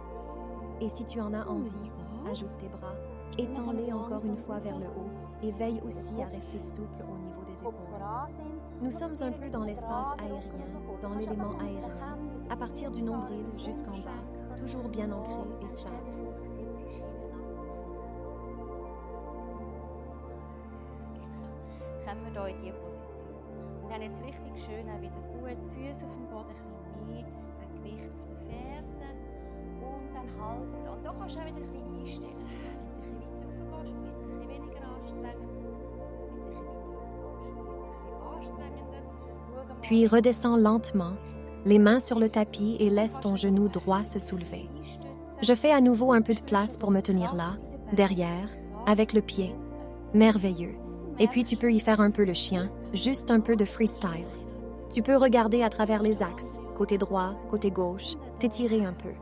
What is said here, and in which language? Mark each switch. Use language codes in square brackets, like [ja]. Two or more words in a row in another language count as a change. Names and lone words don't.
[fr] Et si tu en as envie, ajoute tes bras, étends-les encore une fois vers le haut et veille aussi à rester souple au niveau des épaules. Nous sommes un peu dans l'espace aérien, dans l'élément aérien, à partir du nombril jusqu'en bas, toujours bien ancré et stable. [de] Kommen wir hier in diese Position. Und dann jetzt richtig schön auch wieder gut, die Füße auf dem Boden, ein bisschen mehr, ein Gewicht auf den Fersen und dann halten. Und da kannst du auch wieder ein bisschen einstellen. Wenn du ein bisschen weiter raufgehst, wird es ein bisschen weniger anstrengend. Wenn du ein bisschen weiter raufgehst, wird es ein bisschen anstrengender. [fr] Puis redescends lentement, les mains sur le tapis et laisse ton genou droit se soulever. Je fais à nouveau un peu de place pour me tenir là, derrière, avec le pied. Merveilleux. Et puis tu peux y faire un peu le chien, juste un peu de freestyle. Tu peux regarder à travers les axes, côté droit, côté gauche, t'étirer un peu.